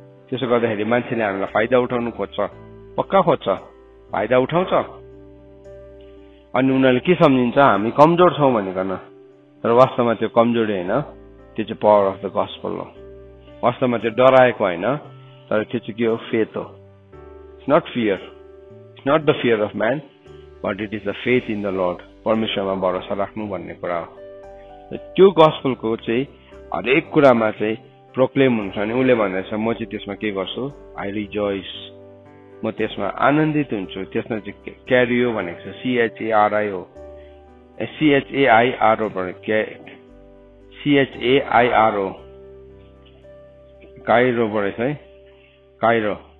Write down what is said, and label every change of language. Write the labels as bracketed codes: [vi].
[ne] त्यसो गर्दाखेरि मान्छेले हामीलाई फाइदा उठाउनु खोज्छ, पक्का खोज्छ, फाइदा उठाउँछ। अनि उनीहरूले के सम्झिन्छ, हामी कमजोर छौँ भनिकन। तर वास्तवमा त्यो कमजोरी होइन, त्यो चाहिँ [en] power of the gospel [ne] हो। वास्तवमा त्यो डराएको होइन, तर त्यो चाहिँ के हो, फेथ हो। [en] It's not fear, it's not the fear of man, but it is the faith in the Lord. [ne] परमेश्वरमा भरोसा राख्नु भन्ने कुरा हो। त्यो गस्पलको चाहिँ हरेक कुरामा चाहिँ प्रोक्लेम हुन्छ। अनि उसले भन्दैछ म चाहिँ त्यसमा के गर्छु, [en] I rejoice, [ne] म त्यसमा आनन्दित हुन्छु। त्यसमा चाहिँ क्यारियो भनेको छ, CHARI हो, CHAIRO CHAIRO काइरो परेछ है, काइरो।